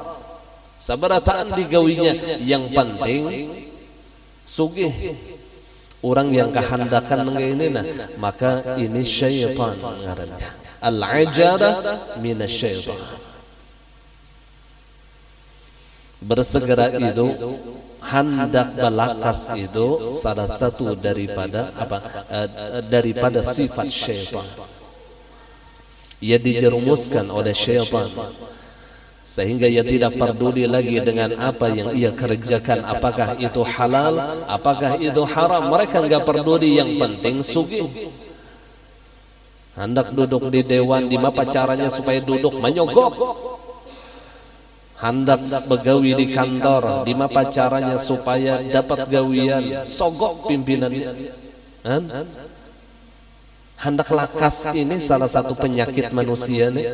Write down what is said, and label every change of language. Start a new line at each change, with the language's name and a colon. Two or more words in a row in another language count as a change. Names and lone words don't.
Banjar: Sabarataan digawinya, yang penting sugih. Orang yang kehendakan ini maka ini syaitan ngarannya.
Arabic: العجلة من الشيطان.
Indonesian: Bersegera itu, hendak belakas itu salah satu daripada daripada sifat syaitan. Ia dijerumuskan oleh syaitan sehingga ia tidak peduli lagi dengan apa yang ia kerjakan, apakah itu halal, apakah itu haram. Mereka enggak peduli, yang penting sugih. Hendak duduk di dewan, di mana caranya supaya duduk menyogok. Hendak begawi di kantor, di mana caranya supaya dapat gawian, sogok pimpinannya.
Banjar: Hendak lakas ini salah satu penyakit manusia nih.